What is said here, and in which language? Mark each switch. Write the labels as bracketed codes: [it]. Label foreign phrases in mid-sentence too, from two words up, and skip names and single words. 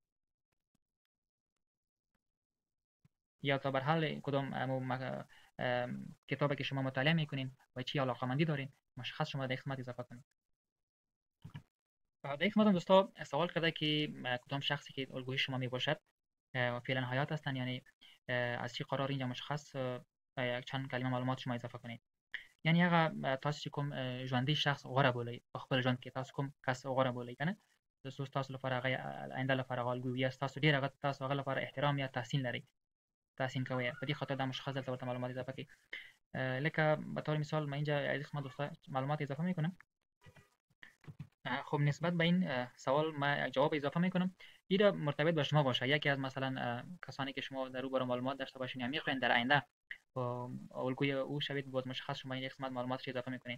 [fa] یا تا بر حال کدام کتابی که شما مطالعه میکنین و چی علاقه‌مندی دارین مشخص شما در قسمت اضافه کنید. در قسمت هم دوستا سوال کرده که کدام شخصی که الگوی شما می باشد و فعلا حیات هستن، یعنی از چی قرار اینجا مشخص چند کلمه معلومات شما اضافه کنید. [ps] یعنی هغه تاسو کوم ژوندۍ شخص غوړه بولئ په خپل ژوند کې تاسو کوم کس غوړه بولئ کنه د تاسو لپاره هغه آینده لپاره الګو یا تاسو ډیر هغه تاسو هغه لپاره احترام یا تحسین لري، تحسین کوي. په دې خاطر دا مشخص دلته ورته معلومات اضافه کړئ. [fa] لکه به طور مثال من اینجا از قسمت دوستا معلومات اضافه میکنم. خب نسبت به این سوال ما جواب اضافه میکنم. این مرتبط به شما باشه. یکی از مثلا کسانی که شما در او برای معلومات داشته باشین یا میخواین در آینده الگوی او شوید، باز مشخص شما این قسمت معلوماتش اضافه میکنید.